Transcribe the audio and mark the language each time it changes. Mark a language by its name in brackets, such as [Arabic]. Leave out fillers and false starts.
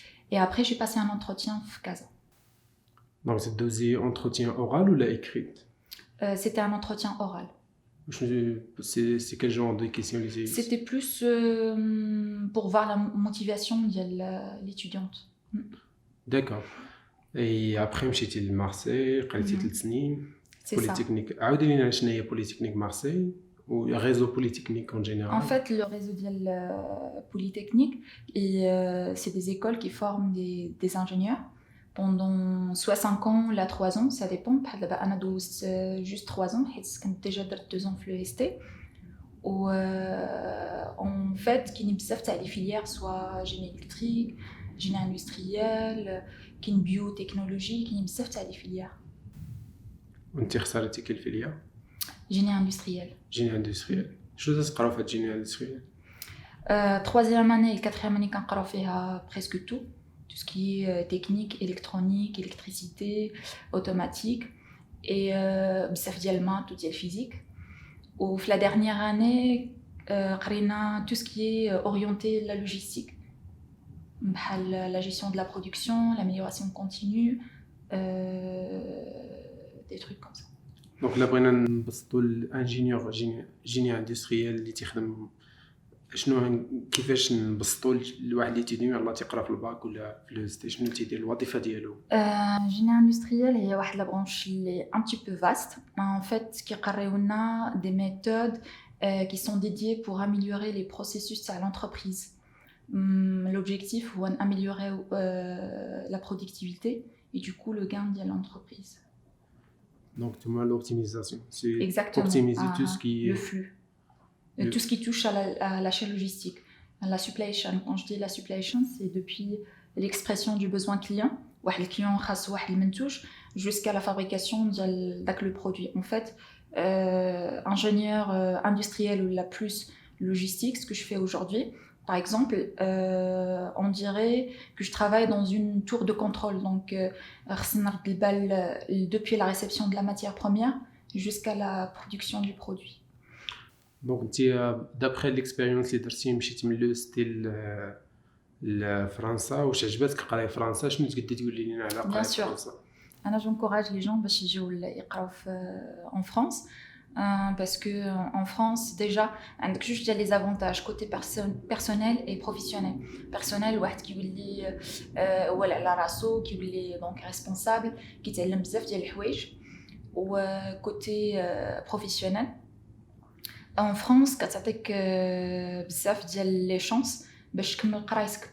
[French] Et après, j'ai passé un entretien à Casa. Donc, c'est dosé entretien oral ou la écrite? C'était un entretien oral. C'est quel genre de questions? C'était plus pour voir la motivation de l'étudiante. D'accord. Et après, [Arabic] مشيتي لمارسي قريتي 3 سنين. [French] C'est Polytechnique. [Arabic] عاودي لينا شنو هي [French] Polytechnique Marseille ou réseau Polytechnique en général? En fait, le réseau de Polytechnique, c'est des écoles qui forment des ingénieurs pendant soit 5 ans, là 3 ans, ça dépend. [Arabic] أنا دوزت [French] juste 3 ans, [Arabic] حيت كنت [French] déjà درت 2 ans في l'EST. و en fait, كاين بزاف تاع les filières, soit génie électrique, génie industriel, كاين biotechnologie, كاين بزاف تاع les filières. [Arabic] وانت اختاريتي كل فيليا؟ [French] génie industriel. [Arabic] جيني اندستريال. شنو تقراو في جيني اندستريال؟ [French] Troisième année et quatrième année [Arabic] كنقراو فيها [French] presque tout ce qui est technique, électronique, électricité, automatique et [Arabic] بزاف ديال [French] maths ou ديال physique. Ou la dernière année قرينا tout ce qui est orienté la logistique, بحال la gestion de la production, l'amélioration continue, des trucs comme ça. [Arabic] دونك لا بغينا نبسطوا الانجينيور جيني اندستريال اللي تيخدم شنو كيفاش نبسطوا لواحد اللي تيدير يلاه تيقرا في الباك ولا في لو ستي شنو تيدير الوظيفه ديالو؟ جيني اندستريال هي واحد لا برانش اللي [French] un petit peu vaste. En fait كيقريونا des méthodes qui sont dédiées pour améliorer les processus à l'entreprise. L'objectif هو améliorer la productivité et du coup le gain de l'entreprise. Donc l'optimisation, c'est Exactement. optimiser tout ce qui est le flux. Tout ce qui touche à la chaîne logistique. La supply chain. Quand je dis la supply chain, c'est depuis l'expression du besoin client, le client [Arabic] خاص واحد المنتوج, [French] jusqu'à la fabrication de le produit. En fait, ingénieur industriel ou la plus logistique, ce que je fais aujourd'hui, par exemple, on dirait que je travaille dans une tour de contrôle. Donc, depuis la réception de la matière première jusqu'à la production du produit. Donc, d'après l'expérience [Arabic] اللي درتي مشيتي من لو ستيل لفرنسا واش عجبتك قرايه فرنسا؟ شنو تقدري تقولي لنا على قرايه فرنسا؟ [French] انا j'encourage les gens [Arabic] باش يجيو يقراو [French] en France parce que en France déjà [Arabic] عندك جوج ديال [French] les avantages côté personnel et professionnel. [Arabic] Personnel واحد كيولي هو على راسو كيولي دونك responsable كيتعلم بزاف ديال الحوايج. و [French] côté professionnel En France, [Arabic] كتعطيك بزاف ديال لي شانس باش تكمل قرايتك.